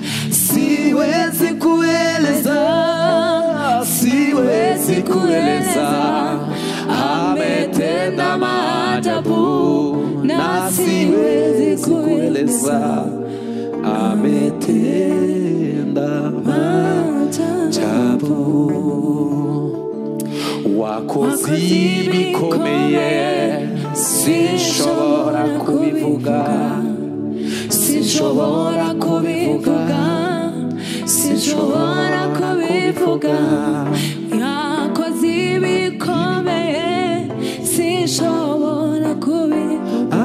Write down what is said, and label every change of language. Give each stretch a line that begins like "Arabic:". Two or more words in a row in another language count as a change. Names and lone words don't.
Swahili: Siwezi kueleza, siwezi kueleza. Ametenda maajabu na siwezi kueleza. Ametenda maajabu.
Kinyarwanda: Wakoze ibikomeye, sinshobora kubivuga, sinshobora kubivuga, sinshobora kubivuga. Yakoze ibikomeye, sinshobora kubivuga.